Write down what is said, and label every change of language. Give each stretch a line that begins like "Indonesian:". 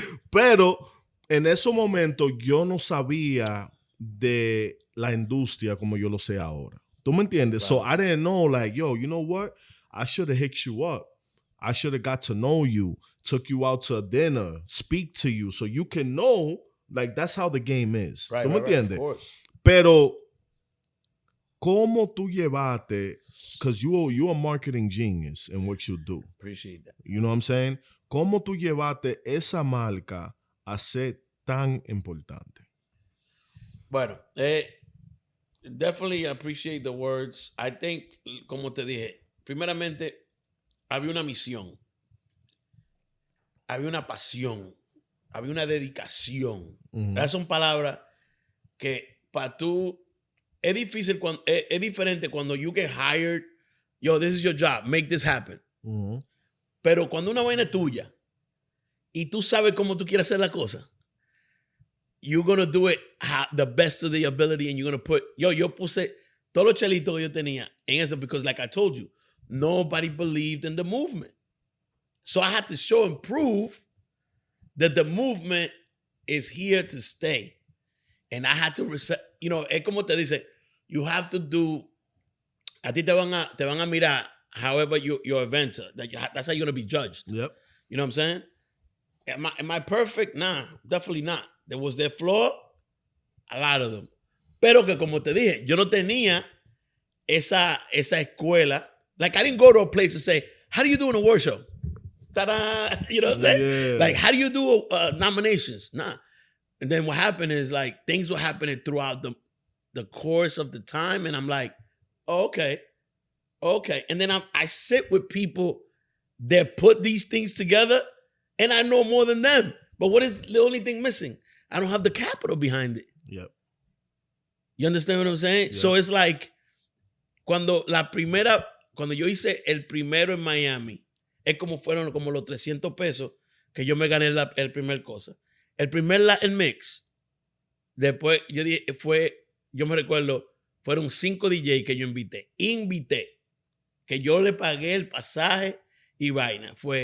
Spanish: Pero en ese momento yo no sabía de la industria como yo lo sé ahora. ¿Tú me entiendes?
English: Right. So I didn't know, like, yo, you know what? I should have hit you up. I should have got to know you, took you out to a dinner, speak to you, so you can know, like, that's how the game is. Right,
Spanish: ¿Tú me entiendes?
English: of course.
Spanish: Pero, ¿cómo tú llevaste?
English: Because you're a marketing genius in what you do. Appreciate that. You know what I'm saying?
Spanish: ¿Cómo tú llevaste esa marca a ser tan importante? Bueno,
English: definitely appreciate the words.
Spanish: I think, como te dije, primeramente, había una misión, había una pasión, había una dedicación. Esas son palabras que para tú, es difícil, es diferente cuando
English: you get hired, yo, this is your job, make this happen.
Spanish: Pero cuando una vaina es tuya y tú sabes cómo tú quieres hacer la cosa,
English: you're going to do it the best of the ability, and you're going to put,
Spanish: yo puse todos los chelitos que yo tenía en eso,
English: because like I told you, nobody believed in the movement. So I had to show and prove that the movement is here to stay. And I had to, you know,
Spanish: es como te dice,
English: you have to do,
Spanish: a ti te van a mirar
English: however your events are. That's how you're going to be judged. Yep. You know what I'm saying? Am I perfect? Nah, definitely not. There was their flaw, a lot of them.
Spanish: Pero que como te dije, yo no tenía esa escuela.
English: Like, I didn't go to a place to say, how do you do an award show? Ta-da! You know what I'm saying? Yeah. Like, how do you do nominations? Nah. And then what happened is, like, things were happening throughout the course of the time. And I'm like, oh, okay. And then I sit with people that put these things together, and I know more than them. But what is the only thing missing? I don't have the capital behind it. Yep. You understand what I'm saying? Yep. So it's like,
Spanish: cuando yo hice el primero en Miami, es como fueron como los 300 pesos que yo me gané el primer cosa. El primer Latin Mix, después yo me recuerdo, fueron 5 DJ que yo invité, que yo le pagué el pasaje y vaina.